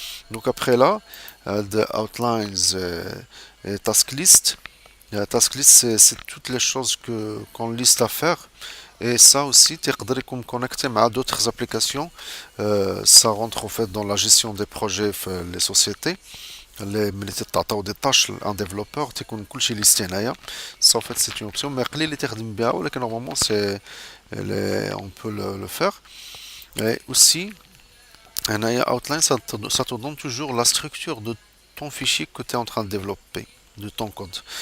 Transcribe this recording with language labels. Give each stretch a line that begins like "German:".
French: Donc après là, the outlines et task list. Task list, c'est toutes les choses qu'on liste à faire. Et ça aussi,
Arabic: تقدر يكون
French: connecté
Arabic: مع
French: d'autres applications. Ça rentre en fait dans la gestion des projets
Arabic: في
French: les sociétés.
Arabic: ملي تتعطاو دي طاش ان ديفلوبور تيكون كلشي ليستي هنايا.
French: سا en fait c'est une option mais
Arabic: قليل اللي تخدم بها، ولكن
French: normalement c'est on peut le faire. Et aussi
Arabic: هنايا
French: outline ça te donne toujours la structure de ton fichier que tu es en train de développer, de ton code.